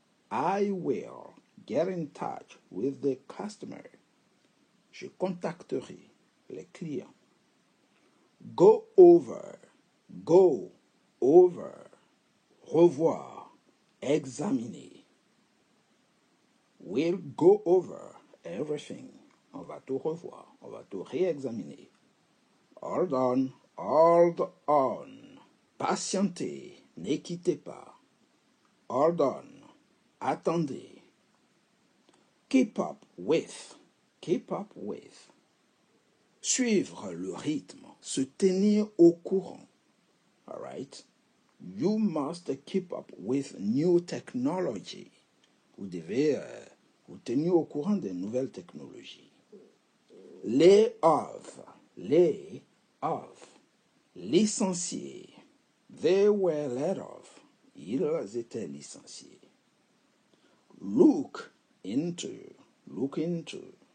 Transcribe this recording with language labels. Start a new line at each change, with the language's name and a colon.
English: I will get in touch with the customer.
French: Je contacterai les clients.
English: Go over. Go over.
French: Revoir. Examiner.
English: We'll go over everything.
French: On va tout revoir. On va tout réexaminer.
English: Hold on. Hold on.
French: Patientez, ne quittez pas.
English: Hold on,
French: attendez.
English: Keep up with, keep up with.
French: Suivre le rythme, se tenir au courant.
English: All right? You must keep up with new technology.
French: Vous devez vous tenir au courant des nouvelles technologies.
English: Lay off, lay off.
French: Licenciés.
English: They were laid off.
French: Ils étaient licenciés.
English: Look into, look into.